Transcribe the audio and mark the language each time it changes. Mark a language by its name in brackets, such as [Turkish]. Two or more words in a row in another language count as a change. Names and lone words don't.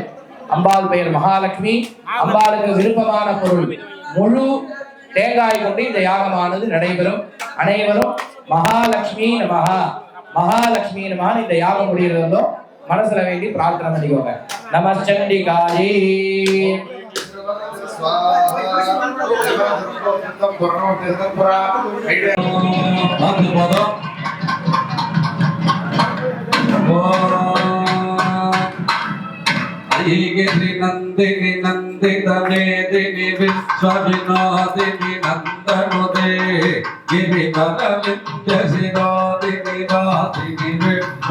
[Tamil] அம்பாள் பெயர் மகாலட்சுமி. அம்பாளுக்கு விருப்பமான பொருள் முழு தேங்காய் கொண்டு இந்த யாகமானது நடைபெறும். அனைவரும் [Sanskrit] महालक्ष्मी नमः, [Tamil] மகாலட்சுமி நமஹான்னு இந்த யாகம் முடிகிறதோ மனசுல வேண்டி பிரார்த்தனை பண்ணிக்கோங்க. [Sanskrit] நமச்சண்டிகாயே गिरि नंदिनी नंदित मेदिनी विश्वविनोदिनी नंदनुदे गिरिवर विद्य शिरोदिनी वासिनी विष्णु